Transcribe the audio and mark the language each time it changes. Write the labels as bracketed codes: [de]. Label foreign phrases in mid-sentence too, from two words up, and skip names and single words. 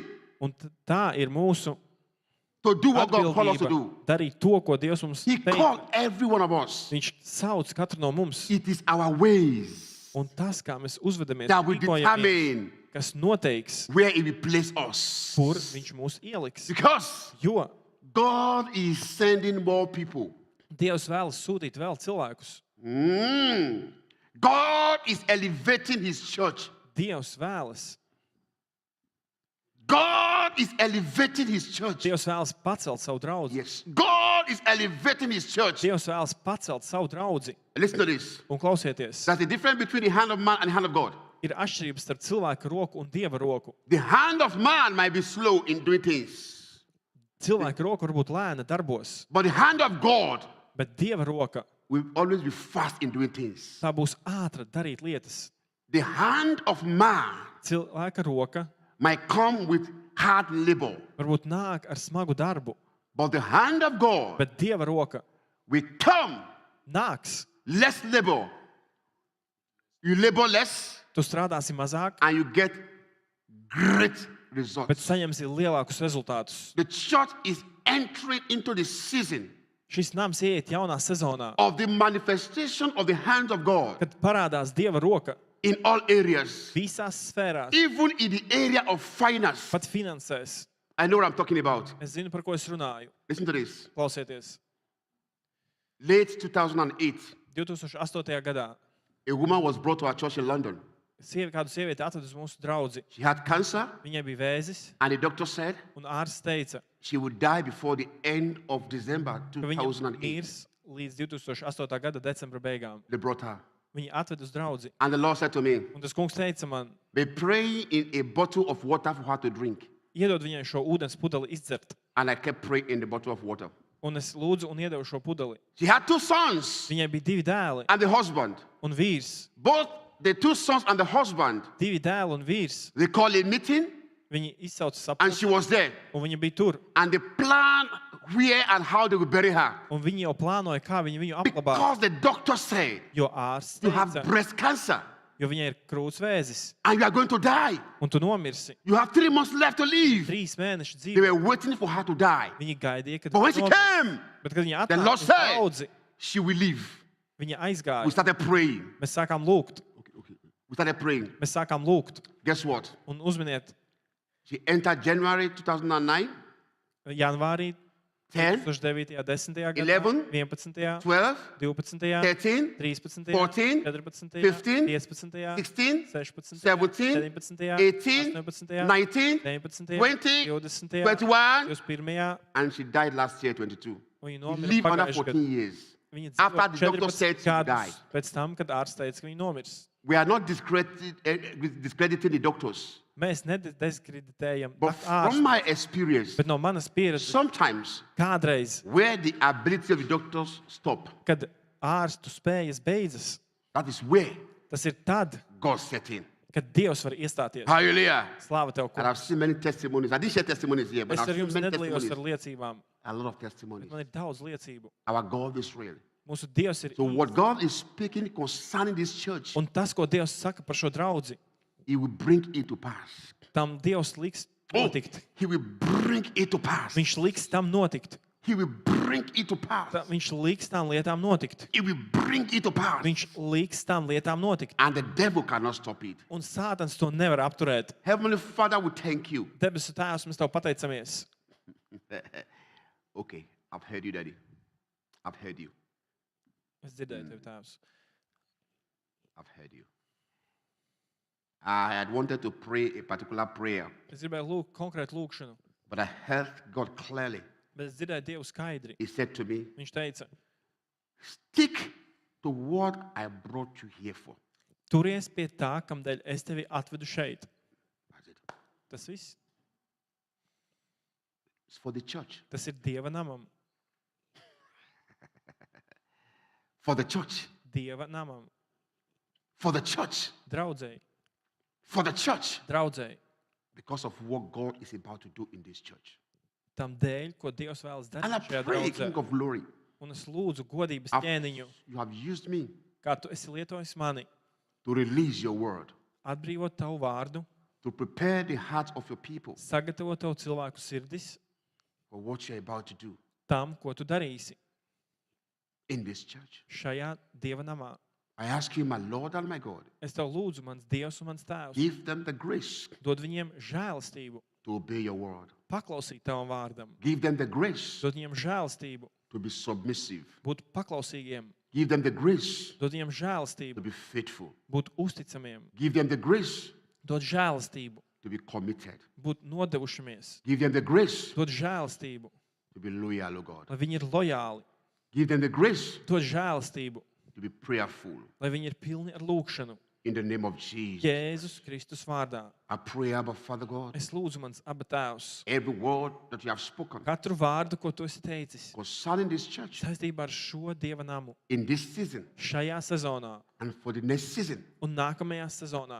[lv] un tā ir mūsu [en] to do what God called us to [lv] atbildība [en] do. [lv] darīt to, ko Dievs mums [en] He [lv] teica. [en] called every one of us. [lv] Viņš sauc katru no mums, [en] It is our ways [lv] un tas, kā mēs uzvedamies, [en] that will [lv] rīkojamies, [en] determine [lv] kas noteiks, [en] where He will place us. [lv] kur viņš mūs ieliks. [en] Because [lv] Jo [en] God is sending more people. [lv] Dievs vēlas sūtīt vēl cilvēkus. [en] God is elevating His church. [lv] Dievs vēlas. [en] God is elevating His church. [lv] Dievs vēlas pacelt savu draudzi. [en] Yes. God is elevating His church. [lv] Dievs vēlas pacelt savu draudzi. [en] Listen to this. [lv] Un klausieties, [en] There's a difference between the hand of man and the hand of God. [lv] ir atšķirības starp cilvēka roku un Dieva roku. [en] The hand of man might be slow in doing things, [lv] Cilvēka roka var būt lēna darbos, [en] but the hand of God [lv] bet Dieva roka, [en] will always be fast in doing things. [lv] tā būs ātra darīt lietas. [en] The hand of man [lv] Cilvēka roka [en] might come with hard labor, [lv] varbūt nāk ar smagu darbu, [en] but the hand of God [lv] bet Dieva roka [en] will come [lv] nāks. [en] less labor. You labor less [lv] Tu strādāsi mazāk, [en] and you get great results. [lv] bet saņemsi lielākus rezultātus. [en] The church is entering into the season [lv] Šis nams ieiet jaunā sezonā, [en] of the manifestation of the hand of God [lv] kad parādās Dieva roka [en] in all areas, [lv] visās sfērās, [en] even in the area of finance. [lv] pat finansēs. [en] I know what I'm talking about. [lv] Es zinu, par ko es runāju. [en] Listen to this. [lv] Klausieties, [en] Late 2008, [lv] 2008. gadā [en] a woman was brought to our church in London. [lv] kādu sievieti atveda uz mūsu draudzi. [en] She had cancer, [lv] Viņai bija vēzis, [en] and the doctor said [lv] un ārsts teica, [en] she would die before the end of December [lv] ka viņa 2008. mirs līdz 2008. gada decembra beigām. [en] They brought her. [lv] Viņa atveda uz draudzi. [en] And the Lord said to me, [lv] Un tas kungs teica man, [en] be praying in a bottle of water for her to drink. [lv] iedod viņai šo ūdens pudeli izdzert. [en] And I kept praying in the bottle of water. [lv] Un es lūdzu un iedevu šo pudeli. [en] She had 2 sons [lv] Viņai bija 2 dēli [en] and the husband. [lv] un vīrs. [en] Both the 2 sons and the husband, [lv] 2 dēli un vīrs. [en] they called a meeting, [lv] Viņi izsauca [en] and [lv] sapulci, [en] she was there. [lv] un viņa bija tur. [en] And they planned where and how they would bury her. [lv] Un viņi jau plānoja, kā viņi viņu apglabā. [en] Because the doctor said, [lv] Jo ārsts [en] you have [lv] teica, [en] breast cancer [lv] jo viņai ir krūts vēzis, [en] and you are going to die. [lv] un tu nomirsi. [en] You have 3 months left to live. [lv] 3 mēneši [en] They [lv] dzīvo. [en] were waiting for her to die. [lv] Viņi gaidīja, kad [en] But when [lv] viņa [en] she [lv] nomirst. [en] came, [lv] Bet, kad viņa [en] the [lv] atnāca [en] Lord [lv] uz [en] said, [lv] draudzi, [en] she will live. [lv] viņa [en] We [lv] aizgāja. [en] started praying. [lv] Mēs sākām lūgt. [en] Okay. We started praying. [lv] Mēs sākām lūgt. [en] Guess what? [lv] Un uzminiet, [en] She entered January 2009, [lv] janvārī 10, 2009. 10. gadā, 11, 11. 12, 12. 13, 13. 14, 14. 15, 15. 16, 16. 17, 17. 18, 18. 19, 19. 20, 20. 21, 21. [en] and she died last year, 22. [lv] Un viņa [en] She [lv] nomira [en] lived another [lv] pagājušajā 14 gadā. [en] years. [lv] Viņa [en] After [lv] dzīvoja [en] the doctor said [lv] 14 [en] she died. [lv] gadus pēc tam, kad ārsts teica, ka viņa nomirs. [en] We are not discrediting the doctors. [lv] Mēs nediskreditējam [en] But from [lv] ārstus, [en] my experience, [lv] bet no manas pieredzes [en] sometimes [lv] kādreiz, [en] where the ability of the doctors stop, [lv] kad ārstu spējas beidzas, [en] that is where [lv] tas ir tad, [en] God set in. [lv] kad Dievs var iestāties. [en] Hallelujah. [lv] Slāva Tev, [en] And [lv] kungs. [en] I've seen many testimonies. I didn't share testimonies here, but [lv] Es [en] I've [lv] ar [en] seen [lv] jums [en] many [lv] nedalījos ar [en] testimonies. [lv] liecībām, [en] A lot of [lv] bet [en] testimonies. [lv] man ir daudz liecību. [en] Our God is real. [lv] Mūsu Dievs ir [en] So [lv] īsts. [en] what God is speaking concerning this church, [lv] Un tas, ko Dievs saka par šo draudzi, [en] He will bring it to pass. [lv] tam Dievs liks [en] Oh, [lv] notikt. [en] He will bring it to pass. [lv] Viņš liks tam notikt. [en] He will bring it to pass. [lv] Viņš liks tām lietām notikt. [en] He will bring it to pass. [lv] Viņš liks tām lietām notikt. [en] And the devil cannot stop it. [lv] Un Sātans to nevar apturēt. [en] Heavenly Father, we thank you. [lv] Debesu Tēvs, mēs Tev pateicamies. [en] Okay, I've heard you, Daddy. I've heard you. [lv] Es dzirdēju Tev, Tēvs. [en] I've heard you. I had wanted to pray a particular prayer, [lv] Es gribēju lūgt konkrētu lūgšanu, [en] but I heard God clearly. [lv] bet es dzirdēju Dievu skaidri. [en] He said to me, [lv] Viņš teica, [en] stick to what I brought you here for. [lv] turies pie tā, kamdēļ es tevi atvedu šeit. [en] That's it. [lv] Tas viss. [en] It's for the church. [lv] Tas ir Dieva namam. [en] For the church. [lv] Dieva namam. [en] For the church. [lv] Draudzēji. [en] For the church. [lv] Draudzēji. [en] Because of what God is about to do in this church. [lv] Tam dēļ, ko Dievs vēlas [en] And I [lv] darīt šajā [en] pray, [lv] draudzē. [en] King of Glory, [lv] Un es lūdzu godības [en] I've- [lv] ķēniņu, [en] you have used me [lv] kā tu esi lietojis mani, [en] to release your word, [lv] atbrīvot tavu vārdu, [en] to prepare the hearts of your people [lv] sagatavot tavu cilvēku sirdis [en] for what you're about to do [lv] tam, ko tu darīsi [en] in this church. [lv] šajā Dieva namā. [en] I ask you, my Lord and my God, [lv] Es tev lūdzu, mans Dievs un mans Tēvs, [en] give them the grace [lv] dod viņiem žēlastību, [en] to obey your word. [lv] paklausīt tavam vārdam, [en] Give them the grace [lv] dod viņiem žēlastību, [en] to be submissive. [lv] būt paklausīgiem, [en] Give them the grace [lv] dod viņiem [en] to [lv] žēlastību, [en] be faithful. [lv] būt uzticamiem, [en] Give them the grace [lv] dod žēlastību, [en] to be committed. [lv] būt nodevušamies, [en] Give them the grace [lv] dod žēlastību, [en] to be loyal, O God. [lv] lai viņi ir lojāli, [en] Give them the grace [lv] dod žēlastību, [en] to be prayerful. [lv] lai viņi ir pilni ar lūgšanu. [en] In the name of Jesus. [lv] Jēzus Kristus vārdā. [en] I pray, Abba, Father God, [lv] Es lūdzu mans Aba Tēvs, [en] every word that you have spoken [lv] katru vārdu, ko tu esi teicis, [en] concerning this church [lv] saistībā ar šo Dieva namu, [en] in this season [lv] šajā sezonā [en] and for the next season, [lv] un nākamajā sezonā,